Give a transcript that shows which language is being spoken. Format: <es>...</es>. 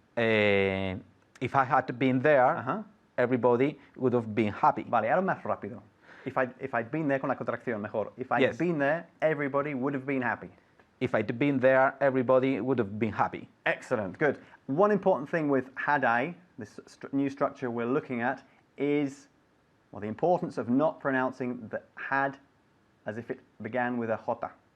<en>If I had been there, everybody would have been happy.</en> <es>Vale, ahora más rápido.</es> <en>If I'd been there</en> <es>con la contracción, mejor.</es> <en>If I'd been there, everybody would have been happy. If I'd been there, everybody would have been happy. Excellent, good. One important thing with had I, this new structure we're looking at, is the importance of not pronouncing the had as if it began with a jota.</en>